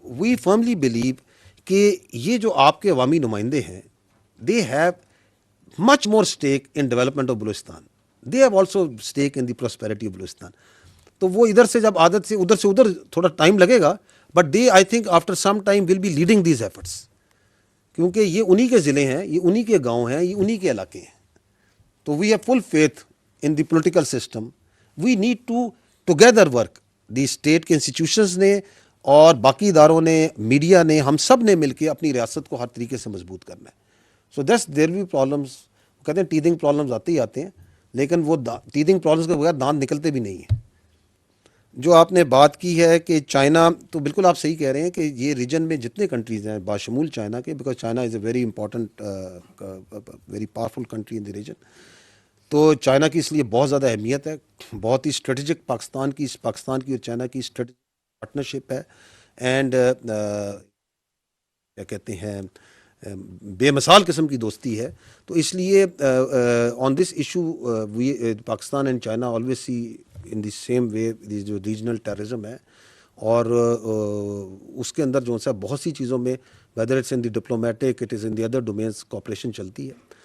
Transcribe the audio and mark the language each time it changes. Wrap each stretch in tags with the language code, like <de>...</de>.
<en>we firmly believe</en> <ur>کہ یہ جو آپ کے عوامی نمائندے ہیں,</ur> <en>They have much more stake in development of Balochistan, they have also stake in the prosperity of Balochistan.</en> <ur>تو وہ ادھر سے جب عادت سے ادھر تھوڑا ٹائم لگے گا,</ur> <en>but they I think after some time will be leading these efforts,</en> <ur>کیونکہ یہ انہی کے ضلع ہیں, یہ انہی کے گاؤں ہیں, یہ انہی کے علاقے ہیں.</ur> <en>تو we have full faith in the political system. We need to together work,</en> <ur>the state کے انسٹیٹیوشنز نے اور باقی اداروں نے, میڈیا نے, ہم سب نے مل کے اپنی ریاست کو ہر طریقے سے مضبوط کرنا ہے. سو دس دیر بھی پرابلمس, کہتے ہیں ٹیدنگ پرابلمس آتے ہی آتے ہیں, لیکن وہ ٹیدنگ پرابلمس کے بغیر دانت نکلتے بھی نہیں ہیں. جو آپ نے بات کی ہے کہ چائنا, تو بالکل آپ صحیح کہہ رہے ہیں کہ یہ ریجن میں جتنے کنٹریز ہیں باشمول چائنا کے,</ur> <en>Because China is a very important very powerful country in the region.</en> <ur>تو چائنا کی اس لیے بہت زیادہ اہمیت ہے, بہت ہی اسٹریٹجک پاکستان کی اور چائنا کی اسٹریٹجک پارٹنرشپ ہے, اینڈ کیا کہتے ہیں بے مثال قسم کی دوستی ہے. تو اس لیے</ur> <en>on this issue</en> <ur>Pakistan and China</ur> <en>always see in the same way</en> <ur>جو ریجنل ٹیررزم ہے, اور اس کے اندر جو ہے بہت سی چیزوں میں</ur> <en>whether it's in the diplomatic, it is in the other domains, cooperation</en> <ur>chalti hai.</ur>